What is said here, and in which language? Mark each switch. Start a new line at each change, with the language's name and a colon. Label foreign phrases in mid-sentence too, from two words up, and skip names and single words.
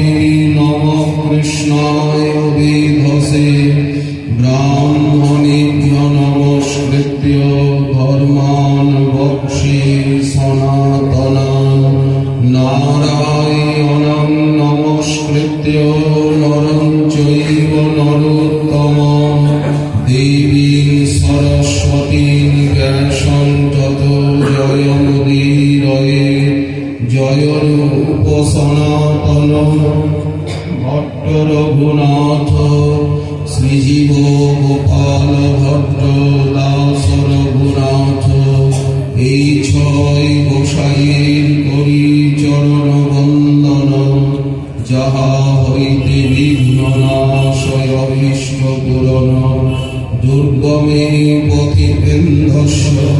Sanskrit: नमः कृष्णाय वेधसे ब्राह्मणेभ्यो नमस्कृत्य धर्मान् वक्ष्ये सनातनान् नारायणं नमस्कृत्य नरं चैव नरोत्तमं देवीं सरस्वतीं व्यासं ततो जयमुदीरये जयरूपसनातन भट्ट रघुनाथ श्रीजीव गोपाल भट्ट दास
Bangla: रघुनाथ এই ছয় গোসাইয়ের করি চরণ বন্দন যাহা হইতে বিঘ্ন নাশয় অভীষ্ট পূরণ
Sanskrit: দুর্গমে পথিকেন্দ্রস্য